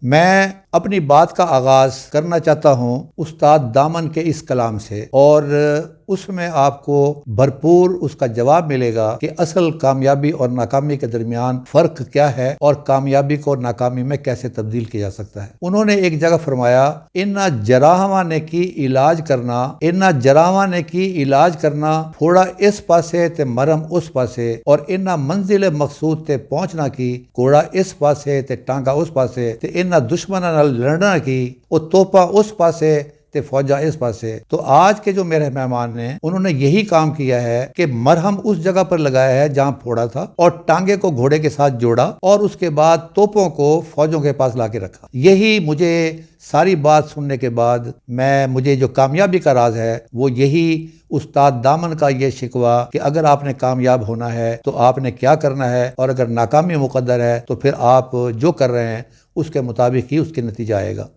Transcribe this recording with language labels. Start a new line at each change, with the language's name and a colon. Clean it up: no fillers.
Urdu: میں اپنی بات کا آغاز کرنا چاہتا ہوں استاد دامن کے اس کلام سے، اور اس میں آپ کو بھرپور اس کا جواب ملے گا کہ اصل کامیابی اور ناکامی کے درمیان فرق کیا ہے اور کامیابی کو ناکامی میں کیسے تبدیل کیا جا سکتا ہے. انہوں نے ایک جگہ فرمایا،
Punjabi: اِنّا جراحاں نے کی علاج کرنا، اِنّا جراحاں نے کی علاج کرنا، تھوڑا اس پاسے تے مرم اس پاسے، اور اِنّا منزل مقصود تے پہنچنا کی، کوڑا اس پاسے تے ٹانگا اس پاسے، تے اِنّا دشمناں نال لڑنا کی، او توپا اس پاسے تے فوجا اس پاسے.
Urdu: تو آج کے جو میرے مہمان ہیں انہوں نے یہی کام کیا ہے کہ مرہم اس جگہ پر لگایا ہے جہاں پھوڑا تھا، اور ٹانگے کو گھوڑے کے ساتھ جوڑا، اور اس کے بعد توپوں کو فوجوں کے پاس لا کے رکھا. یہی مجھے ساری بات سننے کے بعد مجھے جو کامیابی کا راز ہے وہ یہی استاد دامن کا یہ شکوہ کہ اگر آپ نے کامیاب ہونا ہے تو آپ نے کیا کرنا ہے، اور اگر ناکامی مقدر ہے تو پھر آپ جو کر رہے ہیں اس کے مطابق ہی اس کے نتیجہ آئے گا.